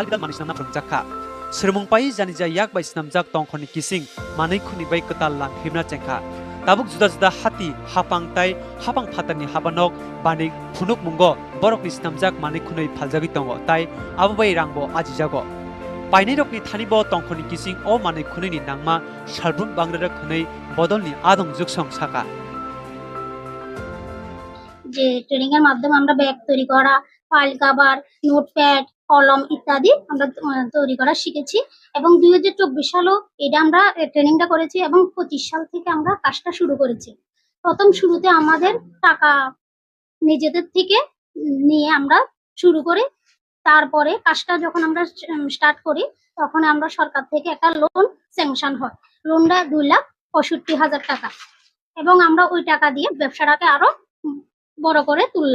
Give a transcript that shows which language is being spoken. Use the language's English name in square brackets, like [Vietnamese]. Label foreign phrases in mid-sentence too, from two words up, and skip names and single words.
[Kok Borok] dalbidal manis namna prungjaka sermung pai janija yak bai snamjak tongkhoni kising manai khuni bai ketal lang himna chengkha tabuk juda juda hati hapang tai hapang phatani habanok banik phunuk mungo borok ni snamjak manai khunoi phaljagi tongo tai abai rangbo ajijago painai rokni thanibo tongkhoni kising o manai khunoi ni nangma salbrum bangrara khunoi bodolni adong juksong saka [Bangla] যে ট্রেনিং এর মাধ্যমে আমরা ব্যাগ তৈরি করা [English] file cover notepad [Bangla] কলম ইত্যাদি আমরা তৈরি করা শিখেছি এবং 2024 সালেও এটা আমরা ট্রেনিংটা করেছি এবং 25 সাল থেকে আমরা কাজটা শুরু করেছি প্রথম শুরুতে আমাদের টাকা নিজেদের থেকে নিয়ে আমরা শুরু করি তারপরে কাজটা যখন আমরা স্টার্ট করি তখন আমরা সরকার থেকে একটা [English] loan sanction [Bangla] হয় লোনটা 2,65,000 টাকা এবং আমরা ওই টাকা দিয়ে ব্যবসাটাকে আরো বড় করে তুললাম